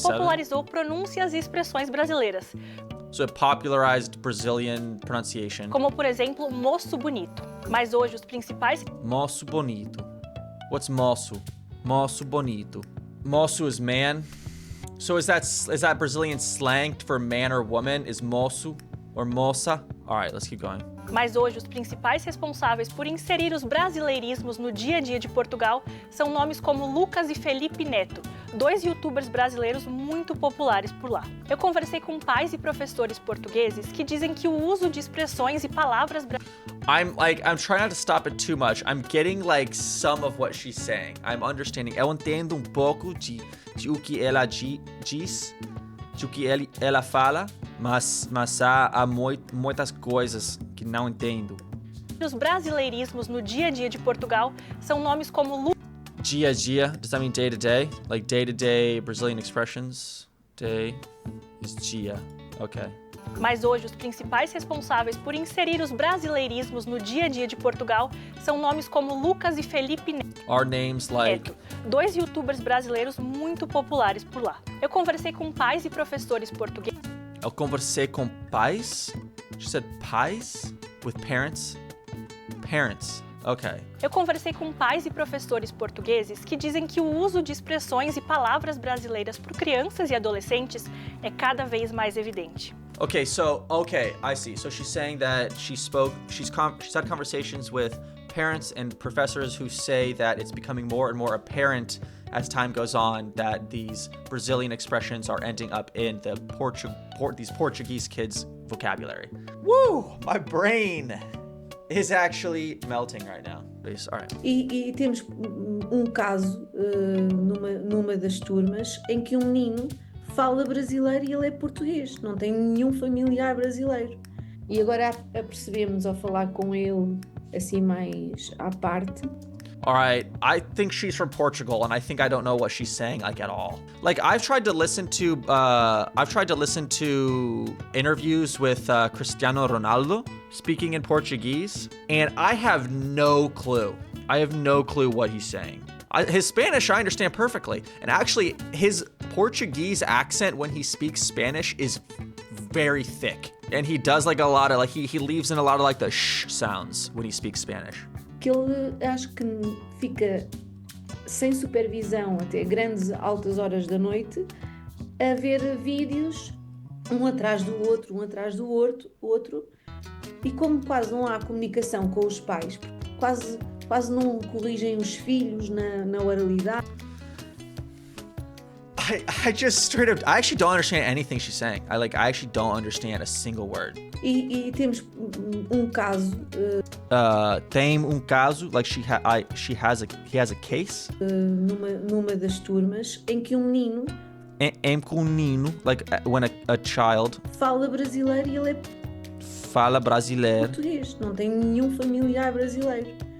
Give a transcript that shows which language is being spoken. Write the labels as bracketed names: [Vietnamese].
[Portuguese] Popularizou pronúncias e expressões brasileiras. [English] So it popularized Brazilian pronunciation. [Portuguese] Como, por exemplo, moço bonito. Mas hoje os principais Moço bonito. [English] What's moço? [Portuguese] Moço bonito. [English] Moço is man. So is that Brazilian slang for man or woman? Is moço or moça? All right, let's keep going. [Portuguese] Mas hoje os principais responsáveis por inserir os brasileirismos no dia a dia de Portugal são nomes como Lucas e Felipe Neto, 2 youtubers brasileiros muito populares por lá. Eu conversei com pais e professores portugueses que dizem que o uso de expressões e palavras [English] I'm trying not to stop it too much. I'm getting like some of what she's saying. I'm understanding. [Portuguese] Eu entendo pouco de o que ela diz, de o que ela fala, mas há muitas coisas que não entendo. Os brasileirismos no dia a dia de Portugal são nomes como [English] dia a dia, does that mean day to day? Like day to day Brazilian expressions? Day is dia. Okay. [Portuguese] Mas hoje os principais responsáveis por inserir os brasileirismos no dia a dia de Portugal são nomes como Lucas e Felipe Neto. [English] Are names like [Portuguese] 2 youtubers brasileiros muito populares por lá. Eu conversei com pais e professores portugueses. Eu conversei com pais? [English] She said pais? With parents? Parents. Okay. [Portuguese] Eu conversei com pais e professores portugueses que dizem que o uso de expressões e palavras brasileiras por crianças e adolescentes é cada vez mais evidente. [English] Okay, I see. So she's saying that she's had conversations with parents and professors who say that it's becoming more and more apparent as time goes on that these Brazilian expressions are ending up in these Portuguese kids' vocabulary. Woo! My brain is actually melting right now. All right. [Portuguese] E temos caso numa das turmas em que um menino fala brasileiro e ele é português, não tem nenhum familiar brasileiro. E agora apercebemos ao falar com ele assim mais à parte. [English] All right, I think she's from Portugal, and I think I don't know what she's saying like at all. Like I've tried to listen to interviews with Cristiano Ronaldo speaking in Portuguese, and I have no clue. I have no clue what he's saying. His Spanish I understand perfectly, and actually his Portuguese accent when he speaks Spanish is very thick, and he does like a lot of he leaves in a lot of like the sh sounds when he speaks Spanish. [Portuguese] Que ele acho que fica sem supervisão até grandes altas horas da noite, a ver vídeos um atrás do outro, outro, e como quase não há comunicação com os pais, quase não corrigem os filhos na oralidade. [English] I just straight up, I actually don't understand anything she's saying. I actually don't understand a single word. [Portuguese] E temos um caso, Tem caso, [English] like he has a case. [Portuguese] numa das turmas, em que um menino [English] Like when a child [Portuguese] fala brasileiro e ele é fala brasileiro. português, não tem nenhum familiar brasileiro.